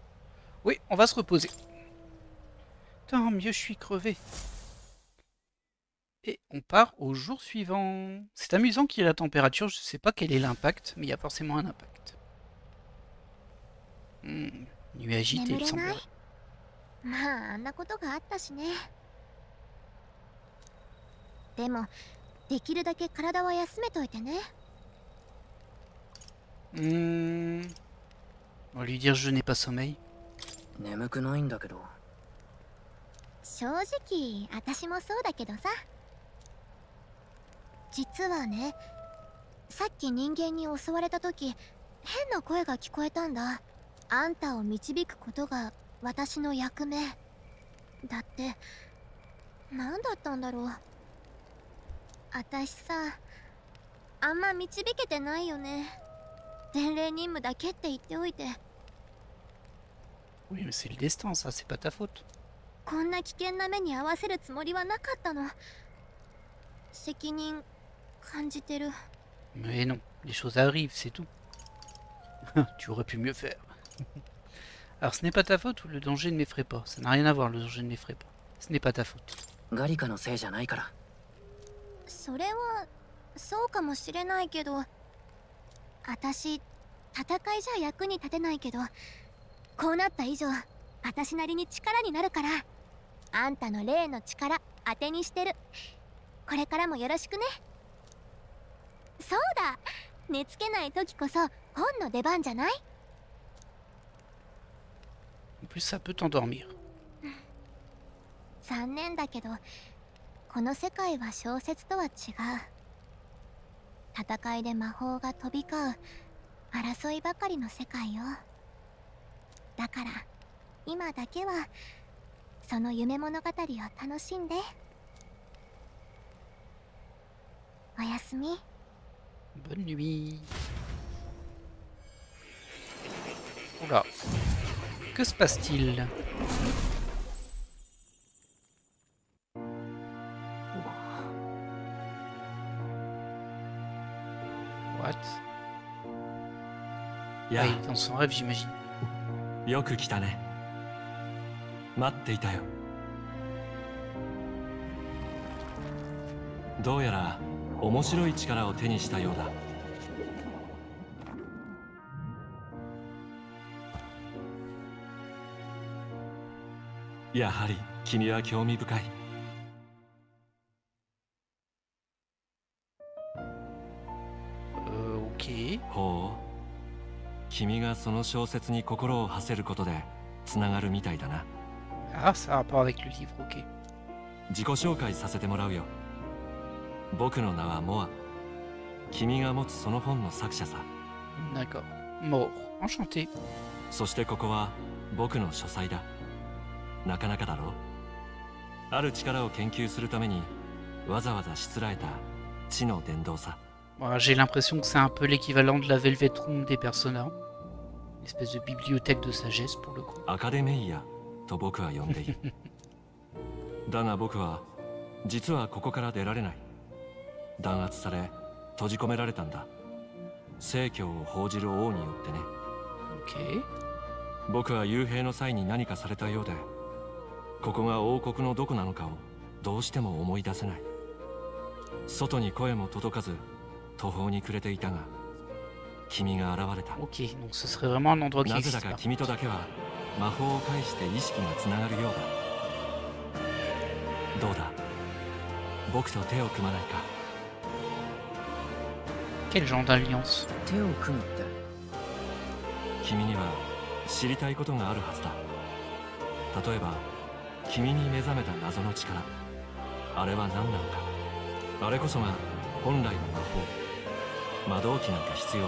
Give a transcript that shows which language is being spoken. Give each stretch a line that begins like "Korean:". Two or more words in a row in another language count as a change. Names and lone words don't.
French: Oui, on va se reposer. Tant mieux, je suis crevé. Et on part au jour suivant. C'est amusant qu'il y ait la température, je sais pas quel est l'impact, mais il y a forcément un impact. Nuit agitée, il semblerait.
Japanese: まあ、あんなことがあったしね。でも、できるだけ体は休めといてね。
French: On va lui dire je n'ai pas sommeil.
Japanese: 眠くないんだけど。正直、私もそうだけどさ。実はね、さっき人間に襲われた時、変な声が聞こえたんだ。あんたを導くことが私の役目。だって、何だったんだろう。私さ、あんま導けてないよね。伝令任務だけって言っておいて。
French: Oui, mais c'est le destin, ça, c'est pas ta faute.
Japanese: こんな危険な目に遭わせるつもりはなかったの。責任感じてる。
French: Mais non, les choses arrivent, c'est tout. Tu aurais pu mieux faire. Alors, ce n'est pas ta faute ou le danger ne m'effraie pas. Ça n'a rien à voir, le danger ne m'effraie pas. Ce n'est pas ta faute.
Japanese: ガリカのせいじゃないから。それはそうかもしれないけど、私戦いじゃ役に立てないけど、こうなった以上私なりに力になるから、あんたの霊の力当てにしてる。これからもよろしくね。そうだ、寝つけない時こそ本の出番じゃない？
French: En plus, ça peut t'endormir.
Japanese: 残念だけど、この世界は小説とは違う。戦いで魔法が飛び交う争いばかりの世界よ。だから今だけはその夢物語を楽しんで。おやすみ。
French: Bonne nuit. Oula. Que se passe-t-il? What? Ah, il est dans son rêve, j'imagine.
Japanese: よく来たね。待っていたよ。どうやら面白い力を手にしたようだ。やはり君は興味深い。
French: Ok.
Japanese: ほう。君がその小説に心を馳せることでつながるみたいだな。
French: Ah, ça a rapport avec le livre, ok.
Japanese: 自己紹介させてもらうよ。僕の名はモア。君が持つその本の作者さ。
French: D'accord. Mort. Enchanté.
Japanese: そしてここは僕の書斎だ。なかなかだろう。ある力を研究するためにわざわざしつらえた知の伝道さ。
French: Voilà, j'ai l'impression que c'est un peu l'équivalent de la Velvet Room des Persona. Une espèce de bibliothèque de sagesse pour le coup.
Japanese: アカデメイヤと僕は呼んでいる。だが僕は実はここから出られない。弾圧され閉じ込められたんだ。正教を報じる王によってね。
French: Ok.
Japanese: 僕は幽閉の際に何かされたようで、ここが王国のどこなのかをどうしても思い出せない。外に声も届かず途方に暮れていたが、君が現れた。
French: Ok, donc ce serait vraiment un endroit qui
Japanese: なぜ
French: existe
Japanese: だか
French: pas.
Japanese: 君とだけは魔法を介して意識がつながるようだ。どうだ、僕と手を組まないか。
French: Quel genre d'alliance?
Japanese: 手を組むって。君には知りたいことがあるはずだ。例えば君に目覚めた謎の力、あれは何なのか。あれこそが本来の魔法。魔導機なんか必要ない。